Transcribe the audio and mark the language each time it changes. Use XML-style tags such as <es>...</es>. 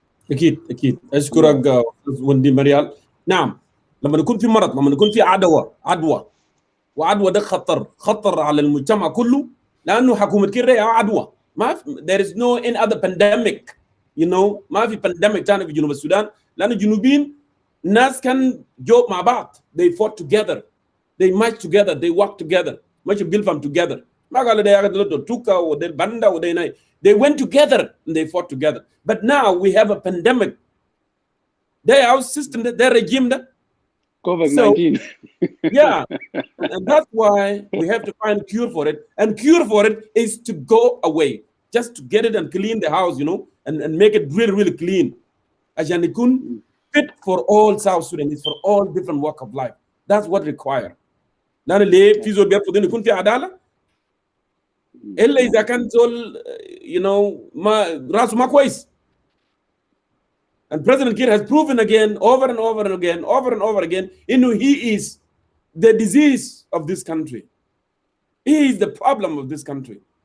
<ar>اكيد اشكرك استاذ وندي مريال. نعم، لما يكون في مرض، لما يكون في عدوى ده خطر على المجتمع كله، لانه حكومه كير هي عدوى</ar> <en>there is no any other pandemic, you know,</en> <ar>ما في pandemic تاني في جنوب السودان لأن الجنوبيين ناس كان جو مع بعض.</ar> <en>They fought together, they marched together, they worked together, ماشي بيلفم together.</en> <ar>ما قالوا ده ياخذوا توكا وده باندا وده ناي.</ar> <en>They went together and they fought together. But now we have a pandemic. Their system, their regime, COVID-19. Yeah, and that's why we have to find cure for it. And cure for it is to go away, just to get it and clean the house, you know, and make it really, really clean.</en> <ar>عشان يكون</ar> <en>fit for all South Sudanese, for all different walk of life. That's what required.</en> <ar>لأن اللي في زول بيرفض إنه يكون في عدالة إلا إذا كان زول you know ما راسه ما كويس.</ar> <en>And President Kiir has proven again, over and over and again, you know, he is the disease of this country. He is the problem of this country.</en>